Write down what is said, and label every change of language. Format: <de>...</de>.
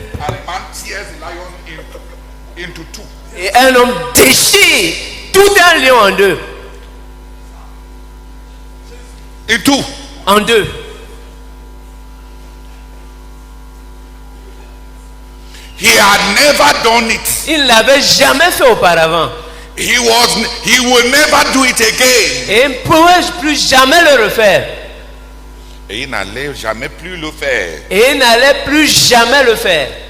<en>and a man tears the lion into two.</en> <fr>et un homme déchire tout un lion en deux. En deux.</fr> <en>He had never done it.</en> <fr>Il ne l'avait jamais fait auparavant.</fr> <en>He will never do it again.</en> <fr>Et il ne pourrait plus jamais le refaire. Et il n'allait jamais plus le faire. Et il n'allait plus jamais le faire.</fr>